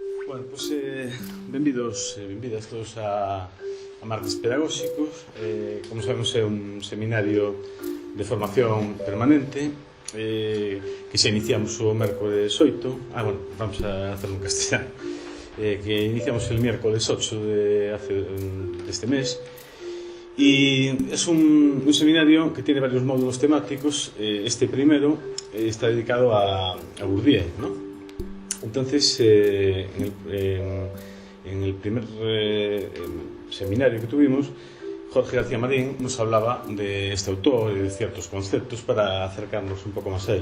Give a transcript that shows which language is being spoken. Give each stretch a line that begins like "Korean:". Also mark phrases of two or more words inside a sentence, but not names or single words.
Galician: Bueno, pois benvidos e benvidas todos a Martes Pedagóxicos. Como sabemos, é un seminario de formación permanente que xa iniciamos o mércoles 8.
Spanish: Bueno, vamos a hacerlo en castellano. Que iniciamos el miércoles 8 de este mes. Y es un seminario que tiene varios módulos temáticos. Este primero está dedicado a Bourdieu, ¿no? Entonces, en el primer seminario que tuvimos, Jorge García Marín nos hablaba de este autor y de ciertos conceptos para acercarnos un poco más a él.